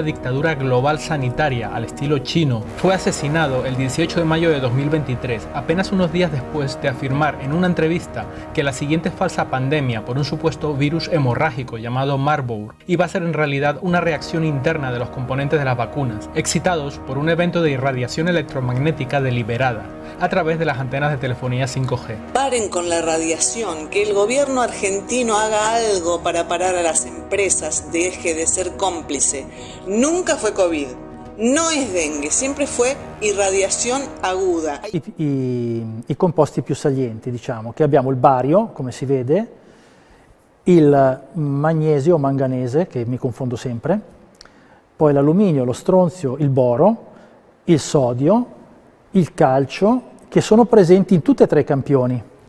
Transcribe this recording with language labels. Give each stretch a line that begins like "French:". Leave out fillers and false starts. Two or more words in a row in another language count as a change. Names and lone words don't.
Spanish: dictadura global sanitaria al estilo chino, fue asesinado el 18 de mayo de 2023, apenas unos días después de afirmar en una entrevista que la siguiente falsa pandemia por un supuesto virus hemorrágico llamado Marburg iba a ser en realidad una reacción interna de los componentes de las vacunas, excitados por un evento de irradiación electromagnética deliberada a través de las antenas de telefonía 5G. Paren con la radiación, que el gobierno argentino haga algo para parar a las empresas, deje de ser cómplice. Nunca fue COVID, no es dengue, sempre fue irradiazione aguda.
Italian: I composti più salienti, diciamo, che abbiamo il bario, come si vede, il magnesio o manganese, che mi confondo sempre, poi l'alluminio, lo stronzio, il boro, il sodio, il calcio, che sono presenti in tutti e tre i campioni.